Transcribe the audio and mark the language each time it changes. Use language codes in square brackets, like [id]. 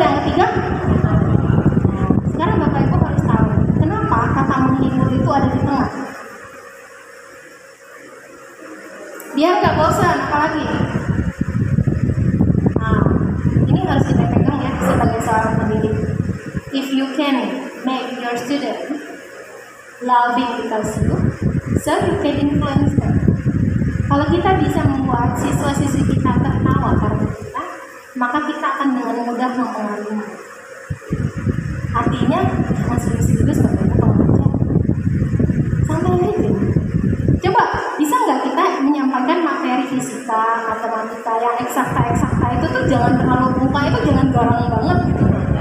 [id] Yang ketiga sekarang Bapak Ibu harus tahu kenapa kata menghibur itu ada di tengah. Biar nggak bosan, apalagi. Nah, ini harus kita pegang ya sebagai seorang pendidik. [en] If you can make your student loving because you, so you can influence them. [id] Kalau kita bisa membuat siswa-siswi kita tertawa karena kita, maka kita akan dengan mudah mempengaruhi. Artinya, masih sebagai pengajar. Sampai aja. Coba, bisa nggak kita menyampaikan materi fisika, matematika yang eksakta itu tuh jangan terlalu muka itu jangan garang banget gitu.